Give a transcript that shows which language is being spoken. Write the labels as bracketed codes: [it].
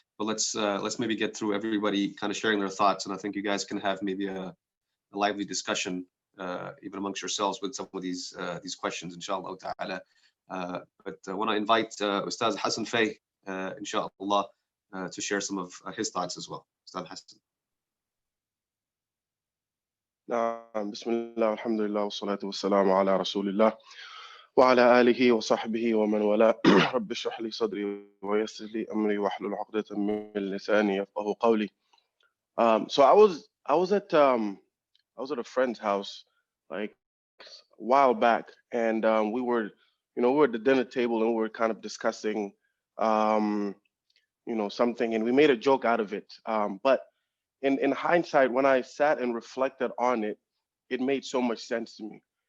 [en] But let's maybe get through everybody kind of sharing their thoughts, and I think you guys can have maybe a lively discussion even amongst yourselves with some of these questions, inshallah ta'ala. But I want to invite Ustaz Hassan Fay, inshallah, to share some of his thoughts as well. Ustaz Hassan. [ar] بسم الله والحمد لله والصلاة والسلام على رسول الله وعلى آله وصحبه ومن والاه. رب اشرح لي صدري ويسر لي أمري واحلل عقدة من لساني يفقهوا قولي. [en] So I was at a friend's house like a while back, and we were at the dinner table, and we were kind of discussing something, and we made a joke out of it. But in hindsight, when I sat and reflected on it, it made so much sense to me.